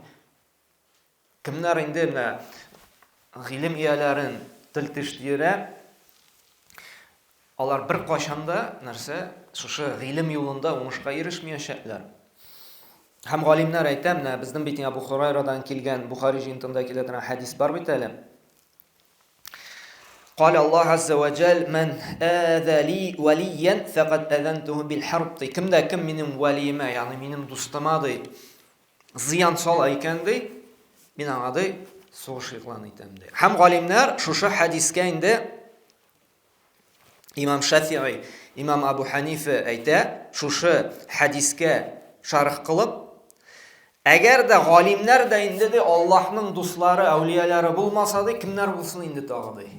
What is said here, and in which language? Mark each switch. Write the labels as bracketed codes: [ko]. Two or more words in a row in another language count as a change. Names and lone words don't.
[tt] Кемнәр инде менә гыйлем ияләрен тел тиштирә, алар бер кашанда нәрсә шушы гыйлем юлында уңышка ирешмәячәкләр. Һәм галимнәр әйтә, менә безнең бит Абу Хурайрадан килгән Бухари җинтында килә торган хадис бар бит әле. [ar] قال الله عز وجل من آذى لي وليا فقد أذنته بالحرب. [tt] Кемдә кем минем вәлиемә, ягъни минем дустыма ди зыян сала икән ди, мин аңа ди сугыш игълан итәм ди. Һәм галимнәр шушы хадискә инде Имам Шафиғи, Имам Абу Ханифа әйтә, шушы хадискә шарх кылып, әгәр дә галимнәр дә инде ди Аллаһның дуслары, әүлияләре булмаса ди, кемнәр булсын инде тагы ди.